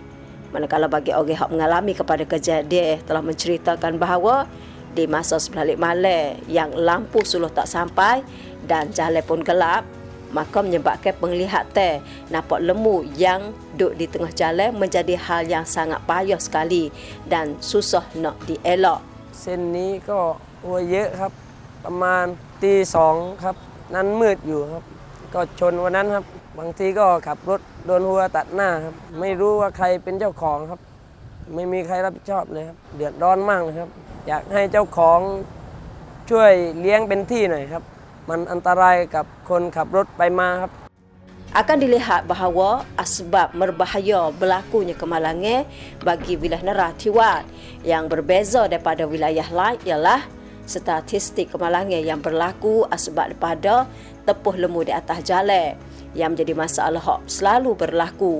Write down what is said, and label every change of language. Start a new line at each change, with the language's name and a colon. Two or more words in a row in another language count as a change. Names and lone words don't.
Malay: Manakala bagi orang yang mengalami kepada kejadian telah menceritakan bahawa di masa sebelak malam yang lampu suluh tak sampai dan jalan pun gelap, maka menyebabkan penglihatan nampak lembu yang duduk di tengah jalan menjadi hal yang sangat payah sekali dan susah nak dielak.
Thai: เส้นนี้ก็วัวเยอะครับประมาณตีสองครับนั้นมืดอยู่ครับก็ชนวันนั้นครับบางทีก็ขับรถโดนวัวตัดหน้าครับไม่รู้ว่าใครเป็นเจ้าของครับไม่มีใครรับผิดชอบเลยครับเดือดร้อนมากเลยครับอยากให้เจ้าของช่วยเลี้ยงเป็นที่หน่อยครับมันอันตรายกับคนขับรถไปมาครับ
Malay: Akan dilihat bahawa asbab berbahaya berlakunya kemalangan bagi wilayah Narathiwat yang berbeza daripada wilayah lain ialah statistik kemalangan yang berlaku asbab daripada tepuh lembu di atas jalan yang menjadi masalah selalu berlaku.